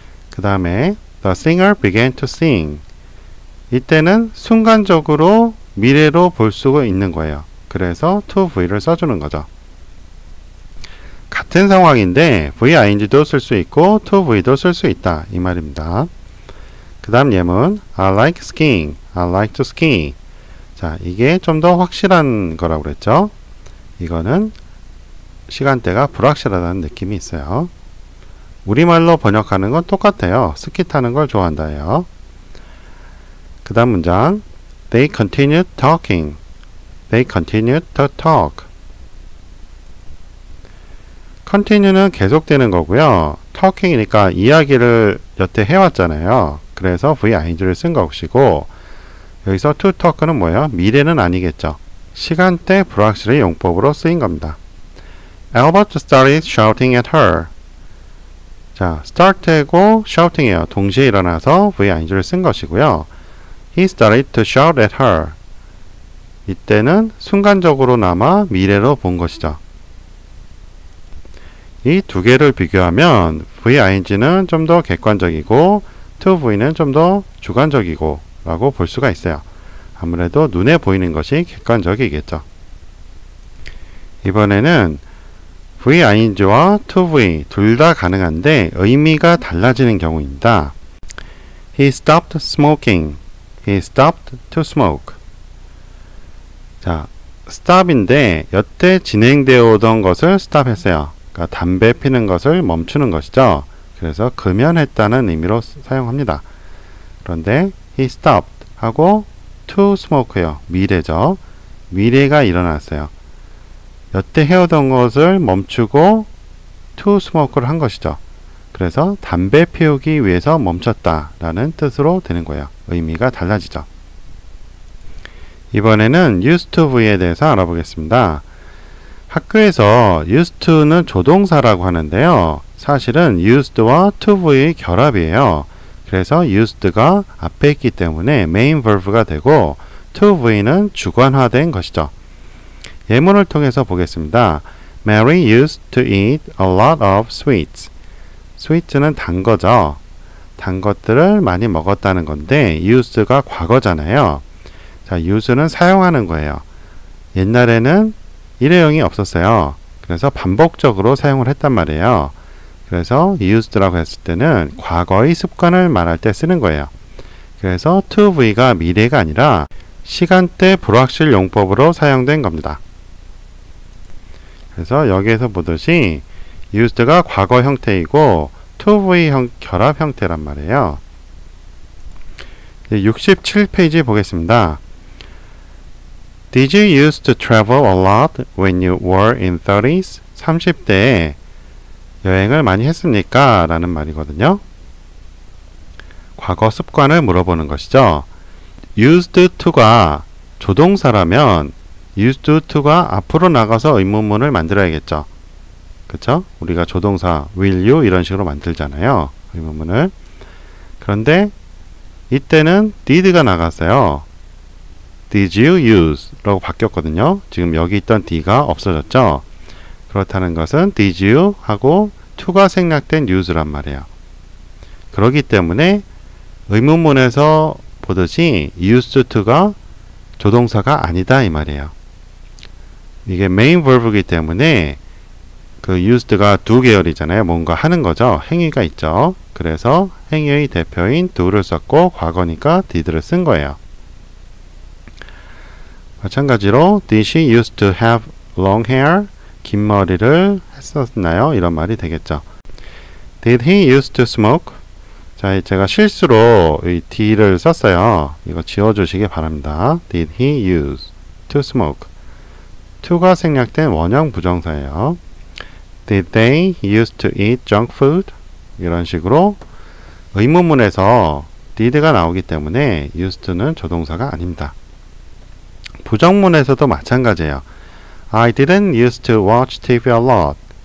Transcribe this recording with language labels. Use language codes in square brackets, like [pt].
[ko] 그 다음에 [en] The singer began to sing. [ko] 이때는 순간적으로 미래로 볼 수가 있는 거예요. 그래서 to V를 써주는 거죠. 같은 상황인데 VING도 쓸 수 있고 to V도 쓸 수 있다 이 말입니다. 그 다음 예문 [en] I like skiing. I like to ski. [ko] 자, 이게 좀 더 확실한 거라고 그랬죠. 이거는 시간대가 불확실하다는 느낌이 있어요. 우리말로 번역하는 건 똑같아요. 스키 타는 걸 좋아한다예요. 그 다음 문장 [en] They continued talking. They continued to talk. [ko] continue는 계속되는 거고요. talking이니까 이야기를 여태 해왔잖아요. 그래서 VING를 쓴 것이고 여기서 to talk는 뭐예요? 미래는 아니겠죠. 시간대 불확실의 용법으로 쓰인 겁니다. [en] Albert started shouting at her. [ko] 자, start하고 shouting이에요. 동시에 일어나서 VING를 쓴 것이고요. [en] He started to shout at her. [ko] 이때는 순간적으로나마 미래로 본 것이죠. 이 두 개를 비교하면 VING는 좀 더 객관적이고 to V는 좀 더 주관적이고 라고 볼 수가 있어요. 아무래도 눈에 보이는 것이 객관적이겠죠. 이번에는 VING와 to V 둘 다 가능한데 의미가 달라지는 경우입니다. [en] He stopped smoking. He stopped to smoke. [ko] 자, stop인데 여태 진행되어 오던 것을 stop 했어요. 그러니까 담배 피는 것을 멈추는 것이죠. 그래서 금연했다는 의미로 사용합니다. 그런데 he stopped 하고 to smoke예요. 미래죠. 미래가 일어났어요. 여태 해오던 것을 멈추고 to smoke를 한 것이죠. 그래서 담배 피우기 위해서 멈췄다 라는 뜻으로 되는 거예요. 의미가 달라지죠. 이번에는 used to V에 대해서 알아보겠습니다. 학교에서 used to는 조동사라고 하는데요. 사실은 used와 to V의 결합이에요. 그래서 used가 앞에 있기 때문에 main verb가 되고 to V는 주관화된 것이죠. 예문을 통해서 보겠습니다. [en] Mary used to eat a lot of sweets. [ko] sweets는 단 거죠. 단 것들을 많이 먹었다는 건데 used가 과거잖아요. 자, use는 사용하는 거예요. 옛날에는 일회용이 없었어요. 그래서 반복적으로 사용을 했단 말이에요. 그래서 used라고 했을 때는 과거의 습관을 말할 때 쓰는 거예요. 그래서 to V가 미래가 아니라 시간대 불확실 용법으로 사용된 겁니다. 그래서 여기에서 보듯이 used가 과거 형태이고 to V 결합 형태란 말이에요. 67페이지 보겠습니다. [en] Did you used to travel a lot when you were in 30s? [ko] 30대에 여행을 많이 했습니까? 라는 말이거든요. 과거 습관을 물어보는 것이죠. used to가 조동사라면 used to가 앞으로 나가서 의문문을 만들어야겠죠. 그쵸? 우리가 조동사 will you 이런 식으로 만들잖아요. 의문문을. 그런데 이때는 did가 나갔어요. [en] Did you use? [ko] 라고 바뀌었거든요. 지금 여기 있던 d가 없어졌죠. 그렇다는 것은 did you 하고 to가 생략된 use란 말이에요. 그렇기 때문에 의문문에서 보듯이 used to가 조동사가 아니다 이 말이에요. 이게 main verb이기 때문에 그 used가 두 계열이잖아요. 뭔가 하는 거죠. 행위가 있죠. 그래서 행위의 대표인 do를 썼고 과거니까 did를 쓴 거예요. 마찬가지로 [en] did she used to have long hair? [ko] 긴 머리를 했었나요? 이런 말이 되겠죠. [en] Did he used to smoke? [ko] 자, 제가 실수로 이 d를 썼어요. 이거 지워주시기 바랍니다. [en] Did he use to smoke? [ko] to가 생략된 원형 부정사예요. [en] Did they used to eat junk food? [ko] 이런 식으로 의문문에서 did가 나오기 때문에 used to는 조동사가 아닙니다. 부정문에서도 마찬가지예요. [en] I didn't used to watch TV a lot.